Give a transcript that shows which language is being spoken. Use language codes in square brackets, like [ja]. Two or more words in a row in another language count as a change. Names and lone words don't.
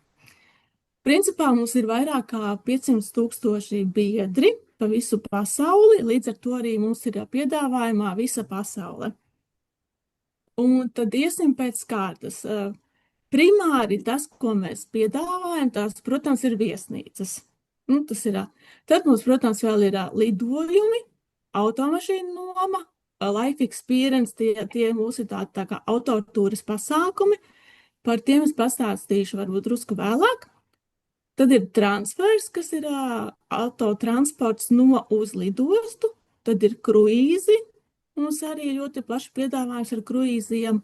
[lv] Principā mums ir vairāk kā 500,000 biedri pa visu pasauli, līdz ar to arī mums ir piedāvājumā visa pasaule. Un tad iesim pēc kārtas. Primāri tas, ko mēs piedāvājam, tās, protams, ir viesnīcas. Nu, tas ir. Tad mums, protams, vēl ir lidojumi, automašīnu noma, [en] life experience, [lv] tie mūsu tā kā autotūras pasākumi. Par tiem es pastāstīšu varbūt drusku vēlāk. Tad ir transfers, kas ir autotransports no uz lidostu. Tad ir kruīzi. Mums arī ļoti plaši piedāvājums ar kruīziem.